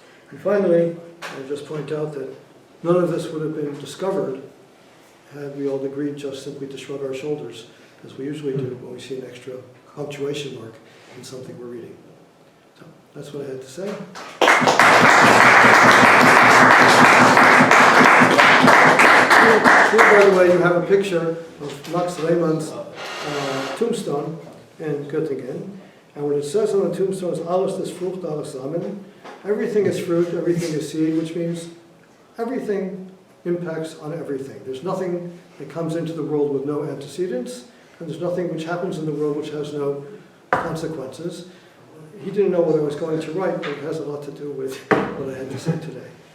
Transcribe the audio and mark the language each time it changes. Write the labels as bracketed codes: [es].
[en] And finally, I'll just point out that none of this would have been discovered had we all agreed just simply to shrug our shoulders, as we usually do when we see an extra punctuation mark in something we're reading. So that's what I had to say. Here, by the way, you have a picture of Max Lehmann's tombstone in Göttingen. And what it says on the tombstone is, [de] alles ist Frucht, alles Samen. [en] Everything is fruit, everything is seed, which means everything impacts on everything. There's nothing that comes into the world with no antecedents, and there's nothing which happens in the world which has no consequences. He didn't know what I was going to write, but it has a lot to do with what I had to say today.